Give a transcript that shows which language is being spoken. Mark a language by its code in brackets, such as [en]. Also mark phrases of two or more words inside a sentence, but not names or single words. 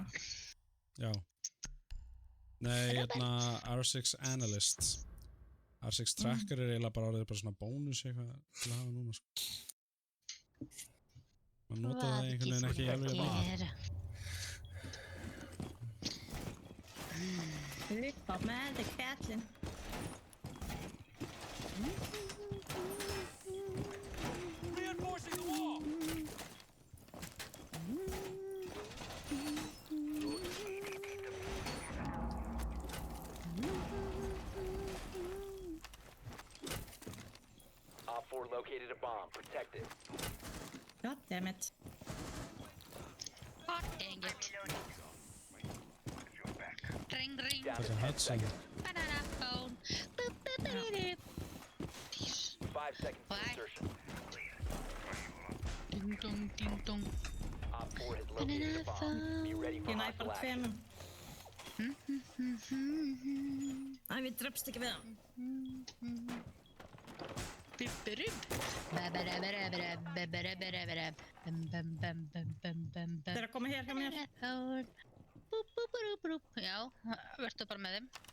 [is] Já. Nei, hérna R6 Analyst. R6 Tracker er eiginlega bara orðið bara svona bónus eitthvað til að hafa núna, sko. Man nota það einhvern veginn ekki alveg bara. Upp á með þig, kallinn. [en] Reinforcing the wall. Op 4 located a bomb. Protect it. God damn it. Hot dang it. Ring, ring. Down to That's a 10 hot seconds. Banana phone. Boop, boop, boop, boop. 5 seconds to insertion. Ding dong, ding dong. Op 4 has located a bomb. Be ready for [is] Ég næ [en] hostile [is] bara [en] action. [is] tveimum. Æ, við drefst ekki við hann. Þeir eru að koma hér hjá mér. Já, verður bara með þeim.